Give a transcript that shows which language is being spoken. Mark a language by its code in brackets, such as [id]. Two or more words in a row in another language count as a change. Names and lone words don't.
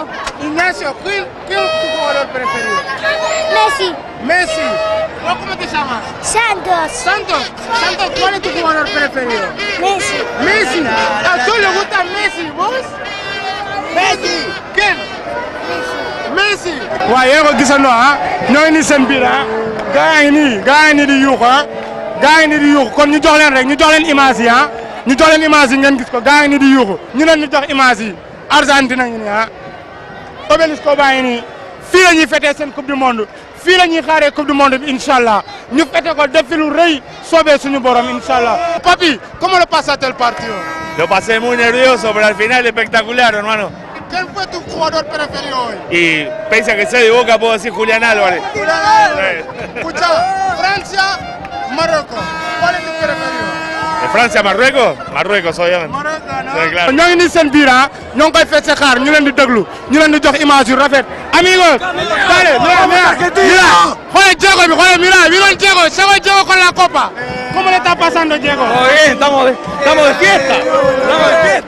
[es] Ignacio, ¿quién es tu jugador preferido? Messi. Messi. ¿Vos cómo te llamas? Santos. Santos. Santos, ¿cuál es tu jugador preferido? Messi. Messi. ¿A tú le gusta Messi, vos? Messi. ¿Quién? Messi. [wo] waaw yéen a ko gisandoo ñoo ngi nii seen biir gaa ngi nii di yuuxu gaa ngi nii di yuuxu kon ñu jox leen rek ñu jox leen image yi ñu jox leen image yi ngeen gis ko gaa ngi nii di yuuxu ñu leen di jox image yi Argentine ngi nii Obelisco baa ngi nii fii la ñuy fêté seen [fr] coupe du monde [wo] fii la ñuy xaaree [fr] coupe du monde [wo] bi [ar] إن شاء الله [wo] ñu fêté ko def fi lu rëy soobee suñu borom [ar] إن شاء الله. [es] Papi, ¿cómo lo pasaste el partido? Lo pasé muy nervioso, pero al final espectacular, hermano. ¿Quién fue tu jugador preferido hoy? Y pese a que soy de Boca, puedo decir Julián Álvarez. Julián Álvarez. Escucha, Francia, Marruecos. ¿Cuál es tu preferido? ¿De Francia a Marruecos? Marruecos, obviamente. Marruecos, ¿no? Sí, claro. [wo] ñoo ngi nii seen biir ñoo ngi koy fecc xaar ñu leen di déglu ñu leen di jox image yu rafet. [es] amigos, dale, mira, [wo] xoolal Diego bi xoolal [es] mira Diego, llegó Diego con la copa. ¿Cómo le está pasando Diego? Muy bien, estamos de fiesta. Estamos de fiesta.